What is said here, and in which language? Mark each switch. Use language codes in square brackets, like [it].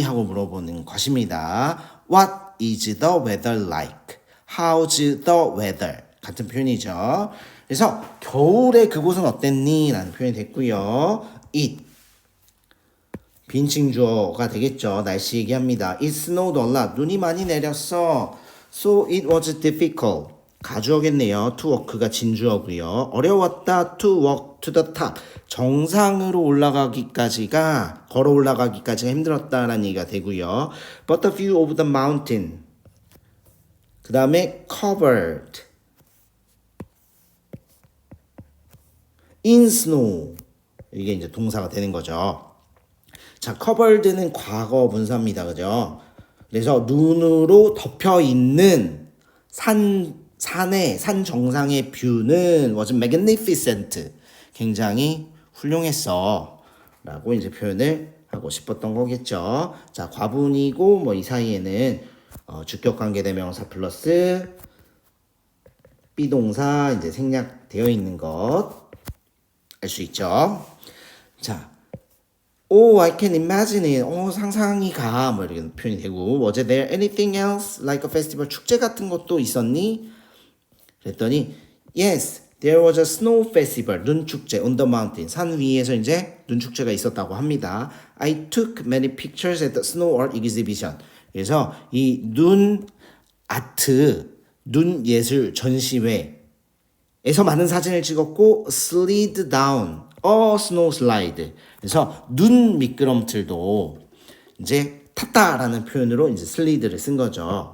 [ko] 하고 물어보는 것입니다. [en] What is the weather like? How's the weather? [ko] 같은 표현이죠. 그래서 겨울에 그곳은 어땠니? 라는 표현이 됐고요. It 빈칭 주어가 되겠죠. 날씨 얘기합니다. [en] It snowed a lot. [ko] 눈이 많이 내렸어. [en] So it was difficult. [ko] 가주어겠네요. to walk가 진주어고요. 어려웠다. [en] to walk to the top. [ko] 정상으로 올라가기까지가, 걸어 올라가기까지가 힘들었다라는 얘기가 되고요. [en] But the view of the mountain. [ko] 그 다음에 [en] covered in snow. [ko] 이게 이제 동사가 되는 거죠. 자, covered는 과거 분사입니다. 그죠? 그래서 눈으로 덮여 있는 산 정상의 뷰는 [en] was magnificent. [ko] 굉장히 훌륭했어. 라고 이제 표현을 하고 싶었던 거겠죠. 자, 과분이고 뭐 이 사이에는 주격 관계 대명사 플러스 비동사 이제 생략되어 있는 것 알 수 있죠. [en] 자, I can imagine it. [ko] 상상이 가. 뭐 이렇게 표현이 되고. [en] Was there anything else like a festival? [ko] 축제 같은 것도 있었니? 그랬더니 [en] yes, there was a snow festival. [ko] 눈 축제 [en] on the mountain. [ko] 산 위에서 이제 눈 축제가 있었다고 합니다. [en] I took many pictures at the snow art exhibition. [ko] 그래서 이 눈 아트, 눈 예술 전시회에서 많은 사진을 찍었고 [en] slid down a snow slide. [ko] 그래서 눈 미끄럼틀도 이제 탔다라는 표현으로 이제 슬리드를 쓴 거죠.